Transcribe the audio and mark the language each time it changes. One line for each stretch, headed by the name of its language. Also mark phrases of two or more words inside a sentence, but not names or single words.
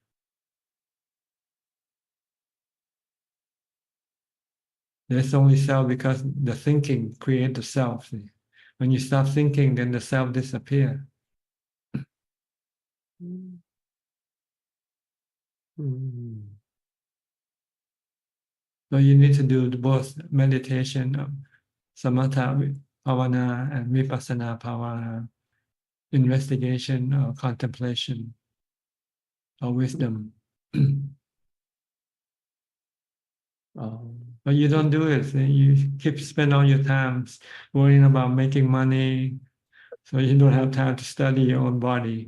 English: There's only self because the thinking creates the self. See? When you stop thinking, then the self disappears. So you need to do both meditation,
Pali: samatha bhavana, and vipassana bhavana,
English: investigation or contemplation or wisdom. But you don't do it. You keep spending all your time worrying about making money, so you don't have time to study your own body.